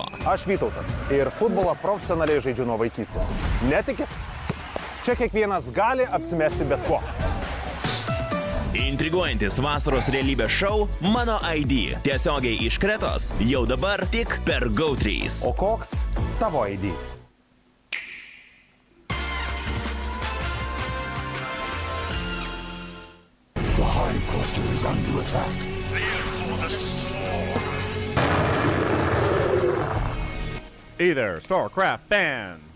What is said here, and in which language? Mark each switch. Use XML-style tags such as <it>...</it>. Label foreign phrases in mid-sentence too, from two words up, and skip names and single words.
<lt>Aš Vytautas ir futbolą profesionaliai žaidžiu nuo vaikystės. Netikit? Čia kiekvienas gali apsimesti bet kuo. Intriguojantis vasaros realybės šou Mano ID. Tiesiogiai iš Kretos. Jau dabar tik per GO3. O koks tavo ID?</lt> <en>The Hive cluster is under attack. Therefore the swarm. Hey there, StarCraft fans!</en>